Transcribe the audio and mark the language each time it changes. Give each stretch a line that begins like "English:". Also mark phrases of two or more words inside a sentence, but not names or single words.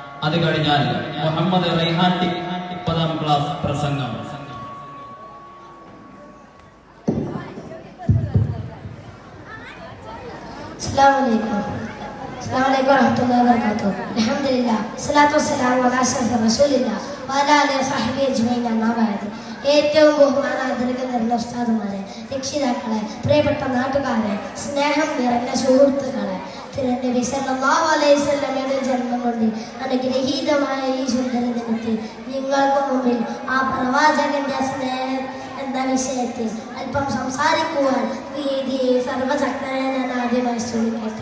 Malayalam: അത് കഴിഞ്ഞാൽ മുഹമ്മദ് റൈഹാൻ 30ാം ക്ലാസ് പ്രസംഗം.
Arabic: السلام عليكم ورحمة الله وبركاته. الحمد لله، والصلاة والسلام على أشرف رسول الله وعلى آله وصحبه أجمعين. أما بعد.
Malayalam: ഏറ്റവും ബഹുമാനാദരവ് നിറഞ്ഞ ഉസ്താദുമാരെ, രക്ഷിതാക്കളെ, പ്രിയപ്പെട്ട നാട്ടുകാരെ, സ്നേഹം നിറഞ്ഞ സുഹൃത്തുക്കളെ, തിരുനബി
Arabic: صلى الله عليه وسلم
Malayalam: ജന്മം കൊണ്ട് അനുഗ്രഹീതമായ ഈ സുന്ദര ദിനത്തിൽ നിങ്ങൾക്ക് മുമ്പിൽ ആ പ്രവാചകന്റെ സ്നേഹം എന്ന വിഷയത്തിൽ അല്പം സംസാരിക്കുവാൻ വേദിയെ സർവശക്തനെ ഞാൻ ആദ്യമായി ശ്രമിക്കട്ടെ.